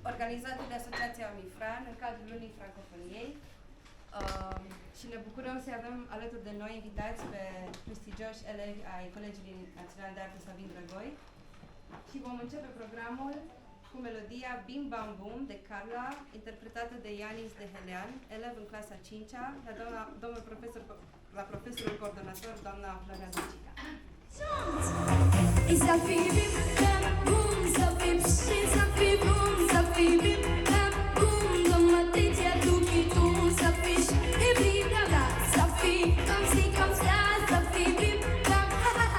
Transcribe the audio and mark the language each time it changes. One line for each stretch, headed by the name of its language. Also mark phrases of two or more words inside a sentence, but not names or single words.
Romanian: organizată de Asociația Mifran în cadrul Lunii Francofoniei și ne bucurăm să avem alături de noi invitați pe prestigioși elevi ai Colegiului Național de Artă Savin Drăgoi și vom începe programul cu melodia Bim Bam Bum de Carla, interpretată de Ianis de Helean, elev în clasa 5-a, la profesorul coordonator, doamna Floriana Cica.
French: Ça fait bim bam boum, ça fait pchit, ça fait boum, ça fait bim bam boum. Dans ma tête y'a tout qui tourne, ça fait ch et blibla, ça fait comme ci comme ça, ça fait bim bam ha ha ha.